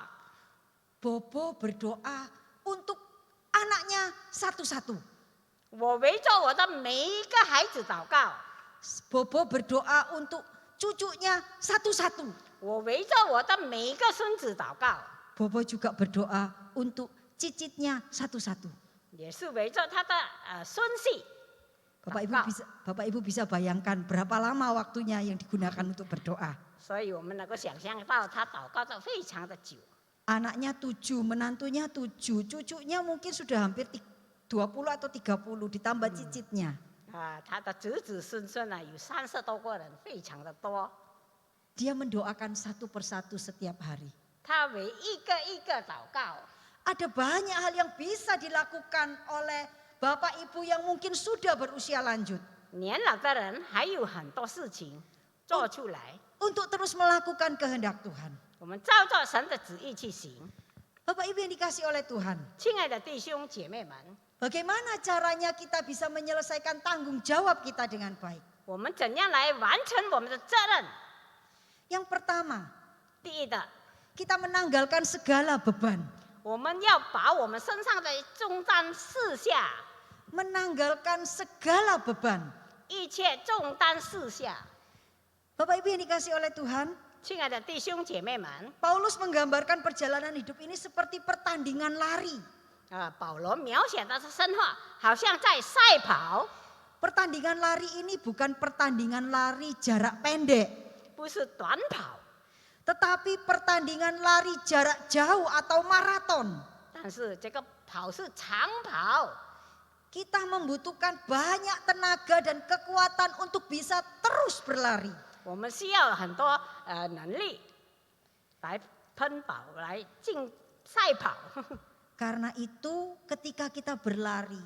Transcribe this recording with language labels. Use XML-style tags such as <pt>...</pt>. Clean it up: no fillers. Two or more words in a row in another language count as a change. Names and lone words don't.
<id>Bobo berdoa untuk anaknya satu-satu.</id> <zh>我围着我的每一个孩子祷告，</zh> <id>Bobo berdoa untuk cucunya satu-satu.</id> <zh>我围着我的每一个孙子祷告，</zh> <id>Bobo juga berdoa untuk cicitnya satu-satu.</id> <zh>也是围着他的孙媳。</zh> <id>Bapak Ibu bisa bayangkan berapa lama waktunya yang digunakan untuk berdoa.</id> <zh>所以我们能够想象到他祷告的非常的久。</zh> <id>Anaknya 7, menantunya 7, cucunya mungkin sudah hampir 20 atau 30 ditambah cicitnya.</id> <zh>他的子子孙孙有30多个人，非常的多。</zh> <id>Dia mendoakan satu persatu setiap hari.</id> <zh>他为一个一个祷告。</zh> <id>Ada banyak hal yang bisa dilakukan oleh Bapak Ibu yang mungkin sudah berusia lanjut.</id> <zh>年老的人还有很多事情做出来，</zh> <id>Untuk terus melakukan kehendak Tuhan.</id> <zh>我们照着神的旨意去行。</zh> <id>Bapak Ibu yang dikasih oleh Tuhan.</id> <zh>亲爱的弟兄姐妹们，</zh> <id>Bagaimana caranya kita bisa menyelesaikan tanggung jawab kita dengan baik?</id> <zh>我们怎样来完成我们的责任？</zh> <id>Yang pertama,</id> <zh>第一的，</zh> <id>kita menanggalkan segala beban.</id> <zh>我们要把我们身上的重担卸下，</zh> <id>Menanggalkan segala beban.</id> <zh>一切重担卸下。</zh> <id>Bapak Ibu yang dikasih oleh Tuhan,</id> <zh>亲爱的弟兄姐妹们，</zh> <id>Paulus menggambarkan perjalanan hidup ini seperti pertandingan lari.</id> <zh>保罗描写的生活好像在赛跑，</zh> <id>Pertandingan lari ini bukan pertandingan lari jarak pendek,</id> <zh>不是短跑，</zh> <id>tetapi pertandingan lari jarak jauh atau maraton.</id> <zh>但是这个跑是长跑。</zh> <id>Kita membutuhkan banyak tenaga dan kekuatan untuk bisa terus berlari.</id> <zh>我们需要很多能力来奔跑，来进赛跑。</zh> <id>Karena itu ketika kita berlari,</id>